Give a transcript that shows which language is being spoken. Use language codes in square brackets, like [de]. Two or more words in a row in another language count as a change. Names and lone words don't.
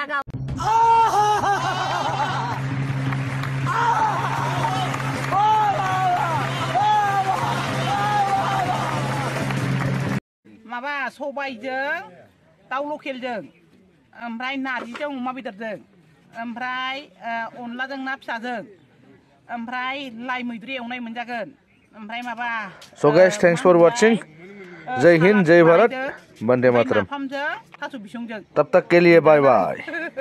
[brx] माबा सबायजों दाउ लकेलजों ओमफ्राय नारजिजों अमा बेदरजों ओमफ्राय अनलाजों ना फिसाजों ओमफ्राय लाइ मैद्रु एवनाय मोनजागोन ओमफ्राय माबा [en] So guys, thanks for watching. [hi] जय हिंद जय भारत वंदे मातरम [brx] नाफामजों थास' बिसंजों [hi] तब तक के लिए बाय बाय